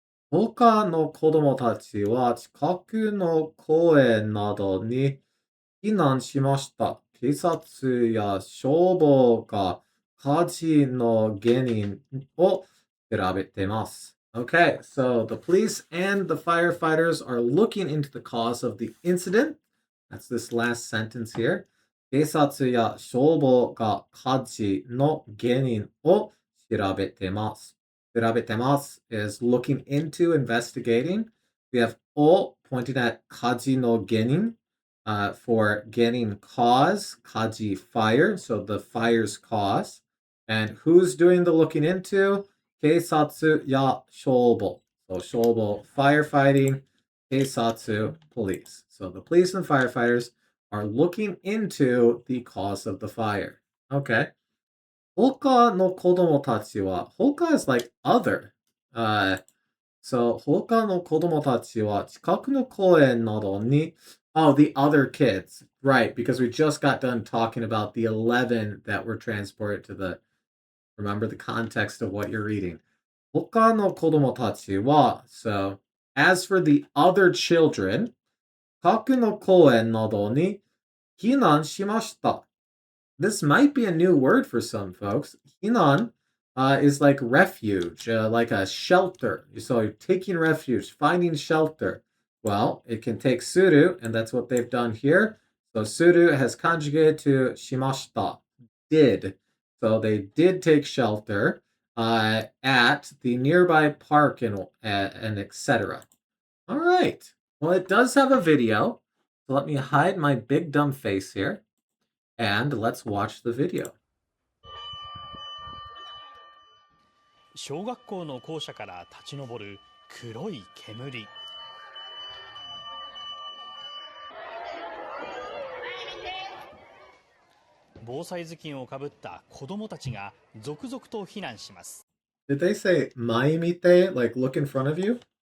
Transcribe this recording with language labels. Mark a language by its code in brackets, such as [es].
[ja] 他の子供たちは近くの公園などに避難しました。警察や消防が火事の原因を調べてます。 [en] Okay, so the police and the firefighters are looking into the cause of the incident. That's this last sentence here. [ja] 警察や消防が火事の原因を調べてます。 [en] 調べてます is looking into, investigating. We have を pointing at 火事の原因. For getting cause, kaji fire, so the fire's cause. And who's doing the looking into? Keisatsu ya shobo. So shobo, firefighting, keisatsu, police. So the police and firefighters are looking into the cause of the fire. Okay. Hoka no kodomo tachi wa, hoka is like other. So [ja] 他の子供たちは近くの公園などに [en] Oh, the other kids. Right, because we just got done talking about the 11 that were transported to the... Remember the context of what you're reading. [ja] 他の子供たちは [en] So, as for the other children, [ja] 近くの公園などに避難しました。 [en] This might be a new word for some folks. Hinan is like refuge, like a shelter. So you're taking refuge, finding shelter. Well, it can take suru, and that's what they've done here. So suru has conjugated to shimashita, did. So they did take shelter at the nearby park and etc. All right. Well, it does have a video. So let me hide my big dumb face here. And let's watch the video. [ja] 小学校の校舎から立ち上る黒い煙。防災頭巾をかぶった子供たちが続々と避難します。 [en] Did they say maimite, like look in front of you?